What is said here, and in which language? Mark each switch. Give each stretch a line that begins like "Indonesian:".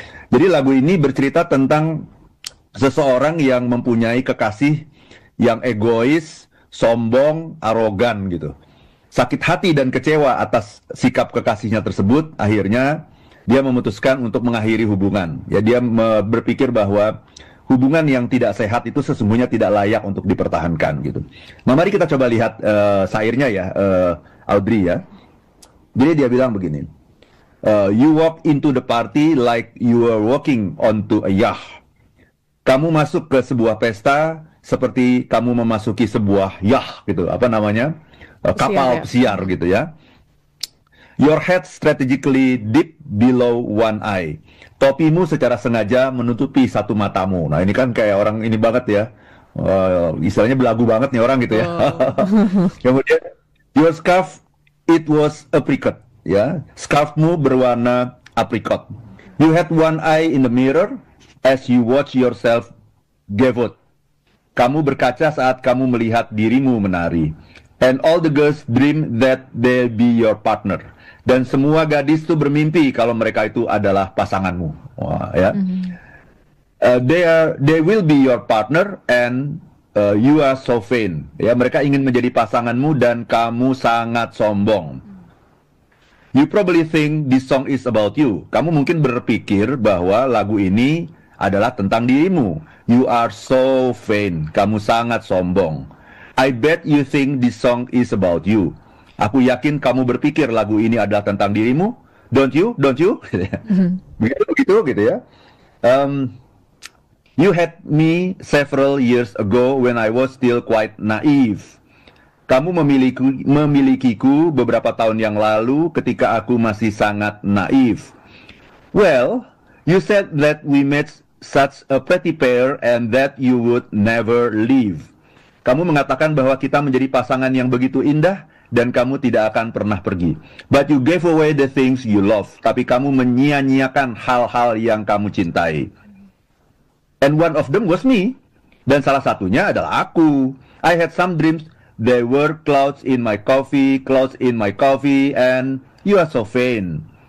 Indonesian: Jadi lagu ini bercerita tentang seseorang yang mempunyai kekasih yang egois, sombong, arogan gitu. Sakit hati dan kecewa atas sikap kekasihnya tersebut, akhirnya dia memutuskan untuk mengakhiri hubungan. Ya, dia berpikir bahwa hubungan yang tidak sehat itu sesungguhnya tidak layak untuk dipertahankan gitu. Nah, mari kita coba lihat syairnya ya, Audrey ya. Jadi dia bilang begini,
English: you walk into the party like you are walking onto a yacht.
Indonesian: Kamu masuk ke sebuah pesta seperti kamu memasuki sebuah yacht gitu, apa namanya, kapal pesiar gitu ya.
English: Your head strategically deep below one eye.
Indonesian: Topimu secara sengaja menutupi satu matamu. Nah ini kan kayak orang ini banget ya, istilahnya belagu banget nih orang gitu ya.
English: Kemudian your scarf, it was apricot ya.
Indonesian: Scarfmu berwarna apricot.
English: You had one eye in the mirror as you watch yourself gavotte.
Indonesian: Kamu berkaca saat kamu melihat dirimu menari.
English: And all the girls dream that they'll be your partner.
Indonesian: Dan semua gadis itu bermimpi kalau mereka itu adalah pasanganmu. Wah, ya.
English: They will be your partner and you are so vain.
Indonesian: Ya, mereka ingin menjadi pasanganmu dan kamu sangat sombong.
English: You probably think this song is about you.
Indonesian: Kamu mungkin berpikir bahwa lagu ini adalah tentang dirimu.
English: You are so vain.
Indonesian: Kamu sangat sombong.
English: I bet you think this song is about you.
Indonesian: Aku yakin kamu berpikir lagu ini adalah tentang dirimu.
English: Don't you? Don't you?
Indonesian: Begitu gitu ya.
English: You had me several years ago when I was still quite naive.
Indonesian: Kamu memilikiku beberapa tahun yang lalu ketika aku masih sangat naif.
English: Well, you said that we made such a pretty pair and that you would never leave.
Indonesian: Kamu mengatakan bahwa kita menjadi pasangan yang begitu indah dan kamu tidak akan pernah pergi.
English: But you gave away the things you love.
Indonesian: Tapi kamu menyia-nyiakan hal-hal yang kamu cintai.
English: And one of them was me.
Indonesian: Dan salah satunya adalah aku.
English: I had some dreams. There were clouds in my coffee, and you are so vain.